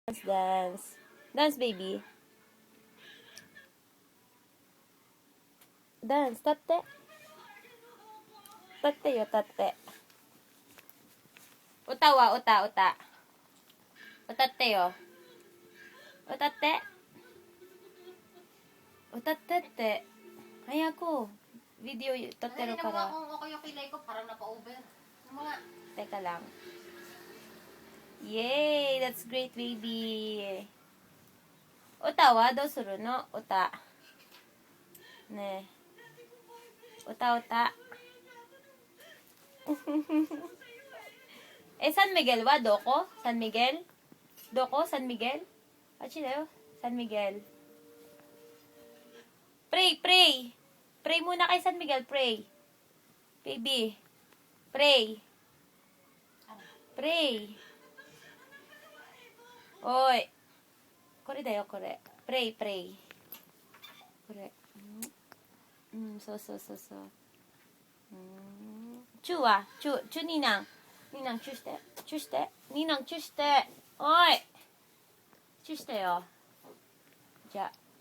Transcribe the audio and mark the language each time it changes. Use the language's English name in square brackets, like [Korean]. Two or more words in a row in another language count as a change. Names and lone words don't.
[English] Dance, dance. Dance, baby. Dance, [Japanese] 立って。立ってよ、立って。歌は歌、歌。歌ってよ。歌って。歌ってって。早く。Video撮ってるから。 [Filipino] Teka lang. [English] Yay! That's great, baby. [Japanese] 歌はどうするの？歌。ねえ。歌。San Miguel wa? Doko? San Miguel? Doko? San Miguel? Achille, San Miguel. [English] Pray. [Filipino] Pray muna kay San Miguel, pray. [English] Baby. Pray. Oy. [Japanese] これだよ、これ。Pray. これ。そう。チューはチューニーナン。ニーナン、チューして。ニーナン、チューして。おい。チューしてよ。じゃあ。